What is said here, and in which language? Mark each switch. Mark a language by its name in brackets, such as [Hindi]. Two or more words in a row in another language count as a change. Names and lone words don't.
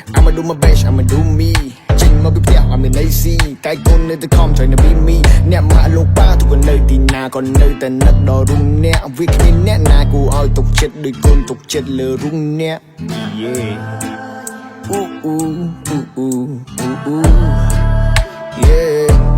[English] I'ma do my best I'ma do me [Khmer] ចេញមកពីផ្ទះអត់មានអីស៊ីតែកូននៅតែខំ [English] trying to be me [Khmer] អ្នកម៉ាក់លោកប៉ាទុកក៏នៅទីណាក៏នៅតែនឹកដល់រូបអ្នកវាគ្មានអ្នកណាគួរឲ្យទុកចិត្តដូចកូនទុកចិត្តលើរូបអ្នក yeah ooh ooh ooh ooh ooh ooh yeah